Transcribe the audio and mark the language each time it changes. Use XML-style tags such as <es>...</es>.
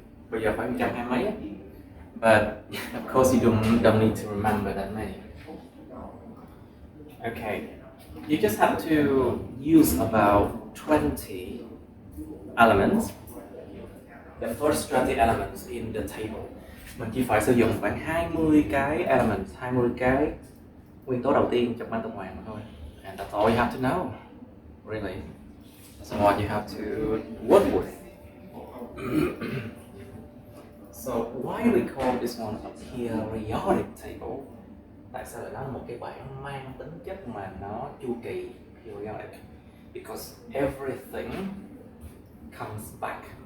<vi>Bây giờ phải 120 mấy.</vi> <en>But of course you don't need to remember that many. Okay, you just have to use about 20 elements, the first 20 elements in the table.</en> <vi>Mình chỉ phải sử dụng khoảng 20 cái elements, 20 cái nguyên tố đầu tiên trong bảng tuần hoàn thôi.</vi> <en>And that's all you have to know, really. That's what you have to work with. So why do we call this one a periodic table?</en> <vi>Tại sao lại nói là một cái bảng mang tính chất mà nó chu kỳ, periodic?</vi> <en>Because everything comes back.</en>